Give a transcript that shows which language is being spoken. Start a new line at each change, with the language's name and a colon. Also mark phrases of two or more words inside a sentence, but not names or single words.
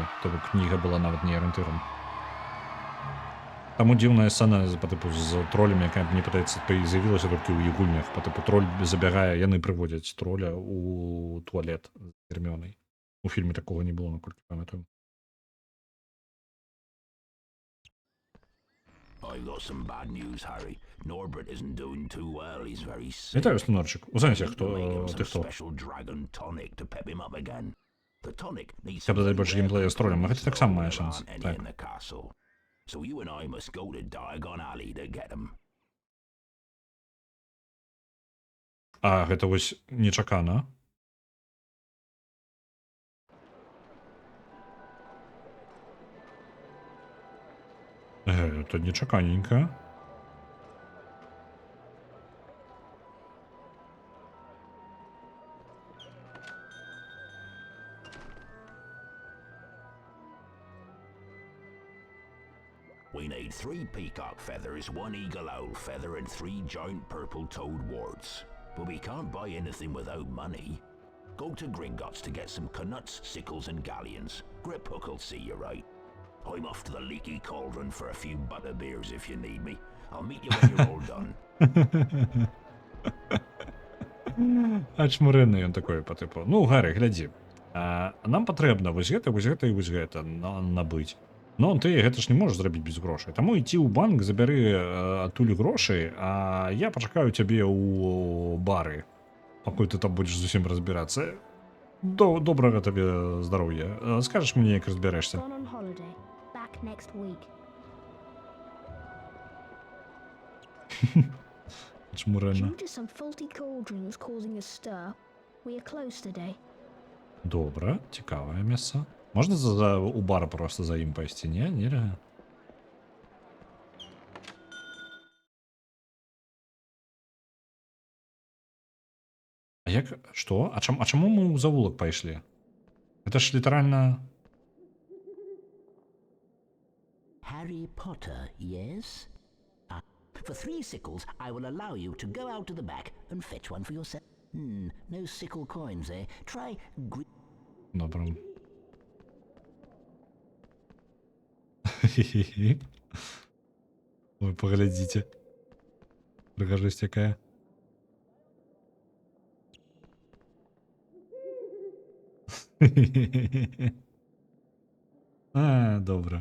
Belarusian: То бок кніга была нават не арыентырам. Таму дзіўная сцэна па тыпу з тролем, якая мне падаецца, з'явілася толькі ў іх гульнях. Па тыпу троль забягае, яны прыводзяць троля у туалет з Герміонай. У фільме такога не было, наколькі памятаю.
English: I've got some bad news, Harry. Norbert isn't doing too well. He's very sick.
Ukrainian: Вітаю, Снорчик. У сенсі,
English: Need to
Ukrainian: хто
English: make him
Ukrainian: ти
English: some
Ukrainian: хто?
English: special dragon tonic to pep him up again. The tonic needs
Ukrainian: Я б додати
English: something
Ukrainian: більше геймплею з тролем, а
English: rare
Ukrainian: гэта так само має
English: there
Ukrainian: шанс.
English: aren't any
Ukrainian: Так.
English: in the castle. So you and I must go to Diagon Alley to get them.
Belarusian: А, гэта вось нечакана. Это нечаканенько.
English: We need 3 peacock feathers, 1 eagle owl feather, and 3 giant purple toad warts. But we can't buy anything without money. Go to Gringotts to get some canuts, sickles, and galleons. Griphook will see you right. I'm off to the leaky cauldron for a few butterbeers if you need me. I'll meet you when you're all done.
Belarusian: А чмурынны ён такой, па тыпу. Ну, Гаррі, глядзі. Нам патрэбна вось гэта і вось гэта набыць. Но ты гэта ж не можаш зрабіць без грошай. Таму ідзі ў банк, забяры адтуль грошай, а я пачакаю цябе ў бары, пакуль ты там будзеш зусім разбірацца. Добрага табе здароўя. Скажаш мне, як разбярэшся.
English: Gone on holiday. Back next week.
Belarusian: Чмурэнна.
English: Due to some faulty cauldrons causing a stir, we are closed today.
Belarusian: Добра, цікавае месца. Можна у бар просто за ім пайсці, не? Нельга? А як... Што? А чаму мы ў завулак пайшлі? Гэта ж літаральна...
English: Harry Potter, yes? For 3 sickles, I will allow you to go out to the back and fetch one for yourself. No sickle coins, eh? Try...
Belarusian: Добра. Ой, поглядзіце. Прыгажосць якая. А, добра.